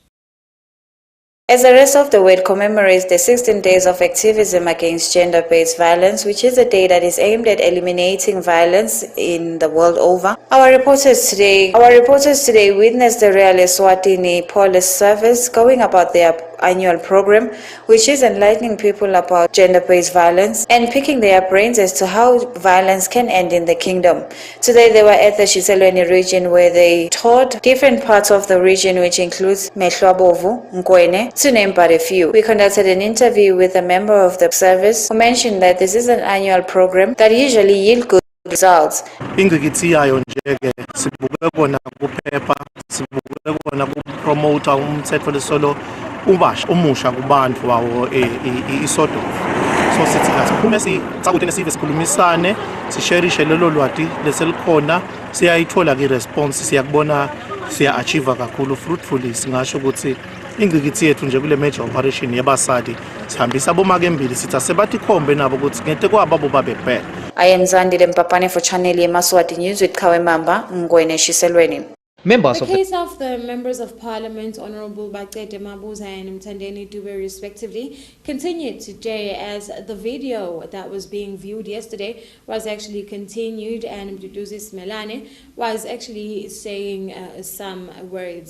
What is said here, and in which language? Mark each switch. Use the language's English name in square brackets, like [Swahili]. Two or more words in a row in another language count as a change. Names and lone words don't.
[English] As the rest of the world commemorates the 16 days of activism against gender-based violence, which is a day that is aimed at eliminating violence in the world over, our reporters today witnessed the Royal Eswatini Police Service going about their annual program, which is enlightening people about gender-based violence and picking their brains as to how violence can end in the kingdom. Today they were at the Shiselweni region, where they toured different parts of the region, which includes Mehlwabovu, Ngwene, to name but a few. We conducted an interview with a member of the service who mentioned that this is an annual program that usually yields good results. [Swati] Ingikithiyayo nje-ke sibuke kona kuphepha, sibuke kona kupromota umthetho lesolo umusha kubantu wawo isodo. so sithi kasiphume sicabute nesive sikhulumisane sisharishe lelo lwati leselikhona siyayithola ke response siyakubona siya achieve kakhulu fruitfully singasho ukuthi ingqikithi yethu nje kule [English] major operation [Swati] yabasadi sihambisa bomake embili sithi asebathi khombe nabo ukuthi ngente kwabo babe bheka. [English] I am Zandile Mpapane for Channel Yemaswati News with Kawemamba Ngwene Shiselweni. Members The of the case of the members of parliament, Honorable Baqede Mabuza and Mthandeni Dube respectively, continued today as the video that was being viewed yesterday was actually continued, and Mduduzi Smelane was actually saying some words.